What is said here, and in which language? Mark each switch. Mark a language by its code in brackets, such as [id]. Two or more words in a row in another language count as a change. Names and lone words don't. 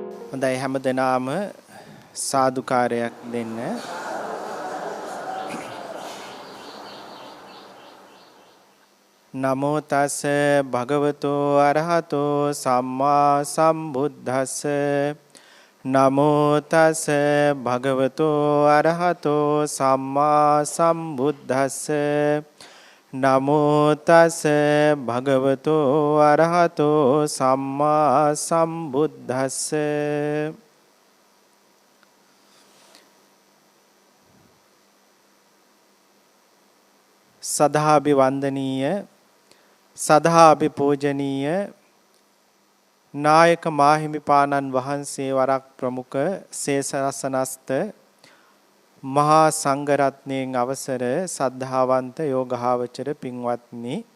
[si] හොඳයි හැමදෙනාම සාදුකාරයක් දෙන්න. [pi] නමෝ තස් භගවතෝ අරහතෝ සම්මා සම්බුද්දස්ස. නමෝ තස් භගවතෝ අරහතෝ සම්මා සම්බුද්දස්ස. නමෝ තස් භගවතෝ අරහතෝ සම්මා සම්බුද්දස්ස. [si] සදාභි වන්දනීය සදාභි පූජනීය නායක මාහිමිපාණන් වහන්සේ වරක් ප්‍රමුඛ සේසරසනස්ත මහා සංඝරත්නයෙන් අවසර සද්ධාවන්ත යෝගාවචර පින්වත්නි,